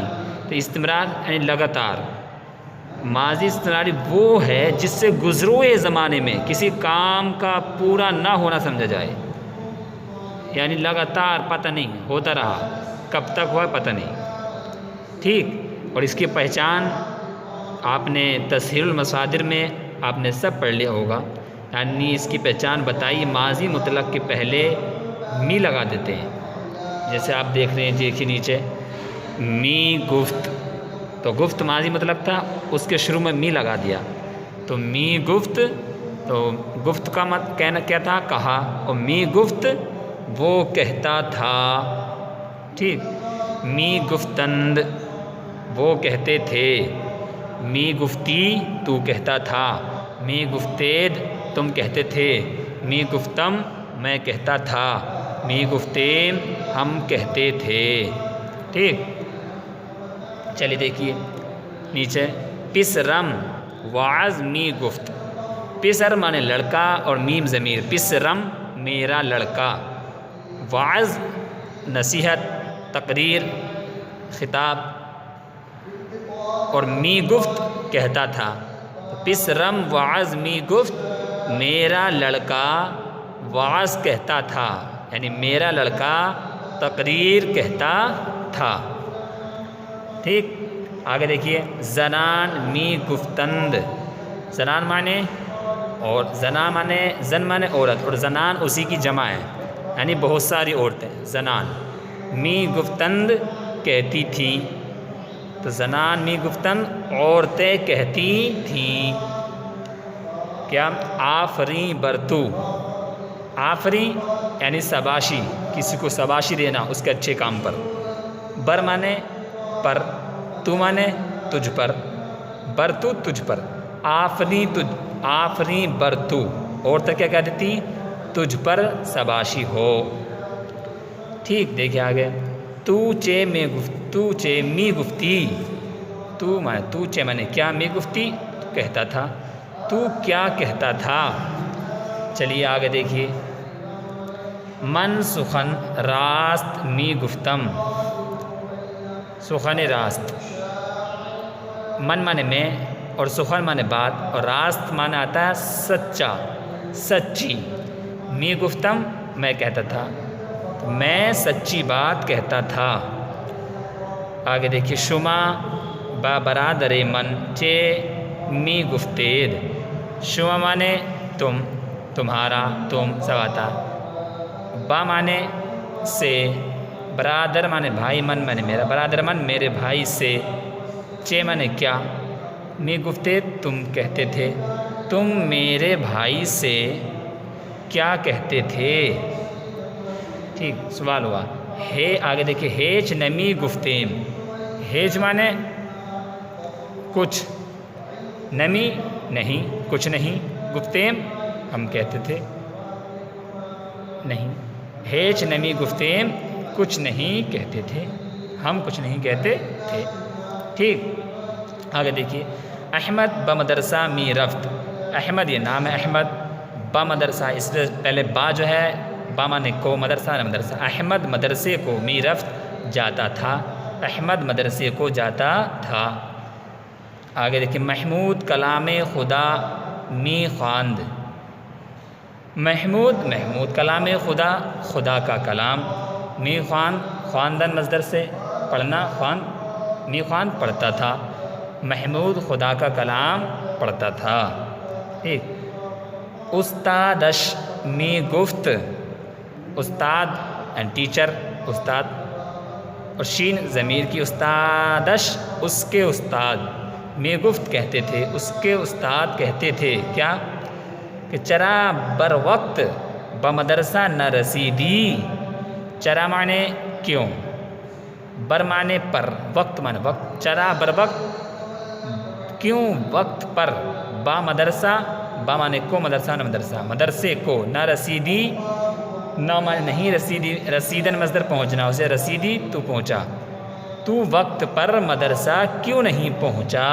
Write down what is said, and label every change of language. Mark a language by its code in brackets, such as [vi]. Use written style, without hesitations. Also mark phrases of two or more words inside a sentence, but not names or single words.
[ur] تو استمرار یعنی لگاتار۔ ماضی استمراری وہ ہے جس سے گزروئے زمانے میں کسی کام کا پورا نہ ہونا سمجھا جائے، یعنی لگاتار پتہ نہیں ہوتا رہا، کب تک ہوا پتہ نہیں، ٹھیک۔ اور اس کی پہچان آپ نے تسہیل المصادر میں آپ نے سب پڑھ لیا ہوگا، یعنی اس کی پہچان بتائی، ماضی مطلق کے پہلے می لگا دیتے ہیں۔ جیسے آپ دیکھ رہے ہیں، دیکھیے نیچے [fa] می گفت، [ur] تو گفت ماضی مطلق تھا، اس کے شروع میں می لگا دیا، تو [fa] می گفت، [ur] تو گفت کا کہنا کیا تھا، کہا، اور [fa] می گفت [ur] وہ کہتا تھا، ٹھیک۔ [fa] می گفتند [ur] وہ کہتے تھے، [fa] می گفتی [ur] تو کہتا تھا، [fa] می گفتید [ur] تم کہتے تھے، [fa] می گفتم [ur] میں کہتا تھا، [fa] می گفتیم [ur] ہم کہتے تھے، ٹھیک۔ چلیے دیکھیے نیچے، [fa] پسرم واعظ می گفت۔ [ur] پسر مانے لڑکا اور میم ضمیر، پسرم میرا لڑکا، واعظ نصیحت، تقریر، خطاب، اور [fa] می گفت [ur] کہتا تھا۔ [fa] پسرم واعظ می گفت، [ur] میرا لڑکا واعظ کہتا تھا، یعنی میرا لڑکا تقریر کہتا تھا، ٹھیک۔ آگے دیکھیے، [fa] زنان می گفتند۔ [ur] زنان مانے اور زنا مانے، زن مانے عورت، اور زنان اسی کی جمع ہے، یعنی بہت ساری عورتیں، زنان۔ [fa] می گفتند [ur] کہتی تھیں، تو [fa] زنان می گفتند [ur] عورتیں کہتی تھیں، کیا؟ [fa] آفریں برتو۔ [ur] آفریں یعنی شاباشی، کسی کو شاباشی دینا اس کے اچھے کام پر۔ بر مانے پر، تو مانے تجھ پر، برتو تجھ پر، آفریں تجھ، [fa] آفریں برتو، [ur] عورتیں کیا کہہ دیتی؟ تجھ پر شاباشی ہو، ٹھیک۔ دیکھیں آگے، [fa] تو چے میں گفت، تو چے می گفتی، [ur] تو مانے تو چے مانے کیا، [fa] می گفتی [ur] کہتا تھا، تو کیا کہتا تھا۔ چلیے آگے دیکھیے، [fa] من سخن راست می گفتم۔ سخن راست، [ur] من مانے میں، اور سخن مانے بات، اور راست مانے آتا ہے سچا، سچی۔ [fa] می گفتم [ur] میں کہتا تھا، میں سچی بات کہتا تھا۔ آگے دیکھیے، [fa] شما با برادر من چے می گفتید۔ [ur] شما مانے تم، تمہارا، تم سب آتا۔ با مانے سے، برادر مانے بھائی، من مانے میرا، [fa] برادر من [ur] میرے بھائی سے، چے مانے کیا، [fa] می گفتید [ur] تم کہتے تھے، تم میرے بھائی سے کیا کہتے تھے، ٹھیک۔ سوال ہوا ہے، آگے دیکھیے، [fa] ہیچ نمی گفتیم۔ [ur] ہیچ مانے کچھ، نمی نہیں، کچھ نہیں، گفتیم ہم کہتے تھے، نہیں، [fa] ہیچ نمی گفتیم [ur] کچھ نہیں کہتے تھے، ہم کچھ نہیں کہتے تھے، ٹھیک۔ آگے دیکھیے، [fa] احمد بمدرسہ می رفت۔ [ur] احمد یہ نام ہے، احمد، بمدرسہ، اس سے پہلے با جو ہے، با مانے کو، مدرسہ نے مدرسہ، احمد مدرسے کو، [fa] می رفت [ur] جاتا تھا، احمد مدرسے کو جاتا تھا۔ آگے دیکھیں، [fa] محمود کلام خدا می خواند۔ [ur] محمود، محمود کلام خدا، خدا کا کلام، [fa] می خواند، [ur] خواندن مصدر سے پڑھنا، خواند، [fa] می خواند [ur] پڑھتا تھا، محمود خدا کا کلام پڑھتا تھا، ٹھیک۔ [fa] استادش می گفت۔ [ur] استاد [en] and teacher, [ur] استاد، اور شین ضمیر کی، استادش اس کے استاد، [fa] می گفت [ur] کہتے تھے، اس کے استاد کہتے تھے، کیا؟ [fa] کہ چرا بر وقت بمدرسہ نہ رسیدی. [ur] چرا معنی کیوں، بر معنی پر، وقت معنی وقت. [fa] چرا بر وقت [ur] کیوں وقت پر، با مدرسہ، با معنی کو، مدرسہ نہ مدرسہ، مدرسے کو، [fa] نہ رسیدی، [ur] نہ معنی نہیں رسیدی، رسیدن مصدر پہنچنا، اسے رسیدی تو پہنچا، تو وقت پر مدرسہ کیوں نہیں پہنچا.